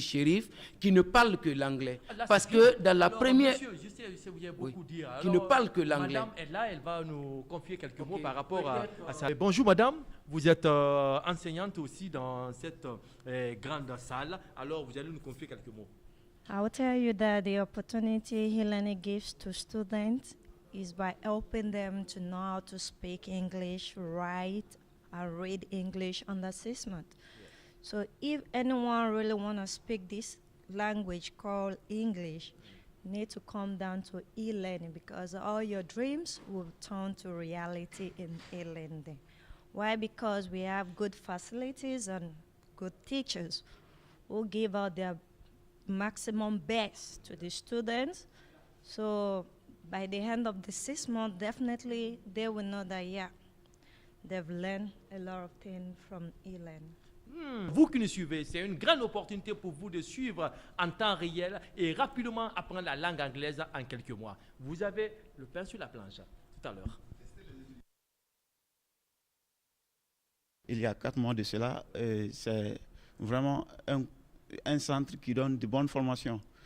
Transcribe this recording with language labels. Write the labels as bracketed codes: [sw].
[fr] Sherif, qui ne parle que l'anglais. Parce que dans la première... Monsieur, je sais vous avez beaucoup dit. Qui ne parle que l'anglais. Madame est là, elle va nous confier quelques mots par rapport à ça. Bonjour madame, vous êtes enseignante aussi dans cette grande salle. Alors vous allez nous confier quelques mots. [en] I will tell you that the opportunity Hilleni gives to students is by helping them to know how to speak English, write, and read English under 6 months. So if anyone really want to speak this language called English, you need to come down to e-learning because all your dreams will turn to reality in e-learning. Why? Because we have good facilities and good teachers who give out their maximum best to the students. So by the end of the 6 months, definitely they will know that, yeah, they've learned a lot of things from e-learning. [fr] Vous qui nous suivez, c'est une grande opportunité pour vous de suivre en temps réel et rapidement apprendre la langue anglaise en quelques mois. Vous avez le pain sur la planche tout à l'heure. Il y a 4 mois de cela, c'est vraiment un centre qui donne de bonnes formations.